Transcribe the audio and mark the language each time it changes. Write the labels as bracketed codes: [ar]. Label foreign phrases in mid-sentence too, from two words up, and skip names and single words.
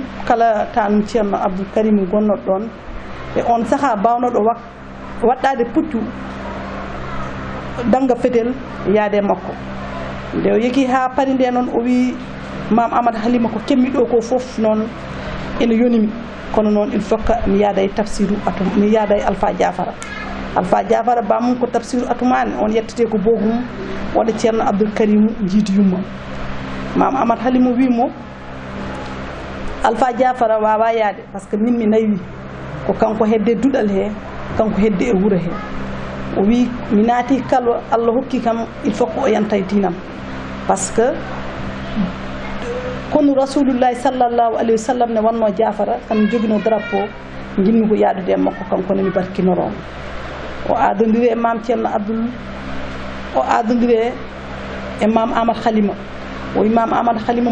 [ff] kala tanum ceerno Abdoul Karimu gonnoɗo ɗon e on saaha bawnoɗo waɗɗade puccu danga fetel yaade makko nde o yeki ha pari nde noon o wi mam Amadou Halima ko kemmi ɗo ko fof noon ene yonimi kono noon [fr] il faut que [ff] mi yaada e tafsiru atum mi yaada e Alpha Diafara bamum ko tafsiru atumani on yettete ko bohum waɗa ceerno Abdoul Karimu jiitu yumma mam Amadou Halima wimo Alpha Diafara wawa yaade [fr] par ce que [ff] min mi nayi ko kanko hedde duɗal he kanko hedde e wuuro he o wi mi naati kala Allah hokki kam [fr] il faut [ff] ko o yanta e dinam [fr] par ce que [ff] kono [ar] رسول الله صلى الله عليه وسلم [ff] ne wanno Diafara tan jogino drapeau jinmi ko yaadude e makko kanko ne mi barkinoromo o adodiri e mam ceerno Abdoul o adodiri e mam Amadou Halima o wi mam Amadou Halima